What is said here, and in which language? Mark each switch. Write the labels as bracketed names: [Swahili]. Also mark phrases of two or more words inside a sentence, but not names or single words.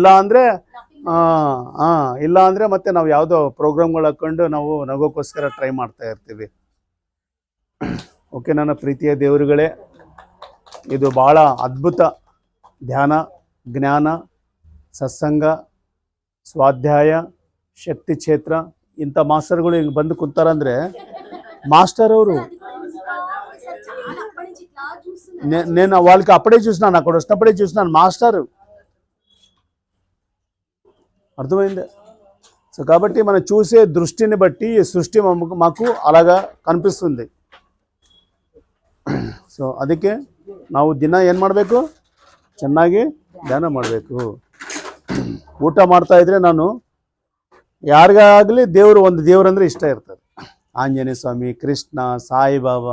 [Kannada] ಇಲ್ಲ ಅಂದರೆ ಇಲ್ಲ ಅಂದರೆ ಮತ್ತೆ ನಾವು ಯಾವುದೋ ಪ್ರೋಗ್ರಾಮ್ಗಳು ಹಾಕ್ಕೊಂಡು ನಾವು ನಗೋಕ್ಕೋಸ್ಕರ ಟ್ರೈ ಮಾಡ್ತಾ ಇರ್ತೀವಿ. ಓಕೆ ನನ್ನ ಪ್ರೀತಿಯ ದೇವರುಗಳೇ, ಇದು ಭಾಳ ಅದ್ಭುತ ಧ್ಯಾನ, ಜ್ಞಾನ, ಸತ್ಸಂಗ, ಸ್ವಾಧ್ಯಾಯ, ಶಕ್ತಿ ಕ್ಷೇತ್ರ ಇಂಥ ಮಾಸ್ಟರ್ಗಳು ಹಿಂಗೆ ಬಂದು ಕೂತಾರಂದರೆ [Telugu] మాస్టర్ ఎవరు? నేను వాళ్ళకి అప్పుడే చూసినాను, అక్కడ వచ్చినప్పుడే చూసినాను మాస్టర్. అర్థమైంది? సో కాబట్టి మనం చూసే దృష్టిని బట్టి ఈ సృష్టి మాకు అలాగా కనిపిస్తుంది. [Kannada] ಸೊ ಅದಕ್ಕೆ ನಾವು ದಿನ ಏನು ಮಾಡಬೇಕು? ಚೆನ್ನಾಗಿ ಧ್ಯಾನ ಮಾಡಬೇಕು. ಊಟ ಮಾಡ್ತಾ ಇದ್ರೆ ನಾನು ಯಾರಿಗಾಗಲಿ ದೇವರು ಒಂದು ದೇವರಂದ್ರೆ ಇಷ್ಟ ಇರ್ತದೆ. ಆಂಜನೇಯ ಸ್ವಾಮಿ, ಕೃಷ್ಣ, ಸಾಯಿಬಾಬಾ.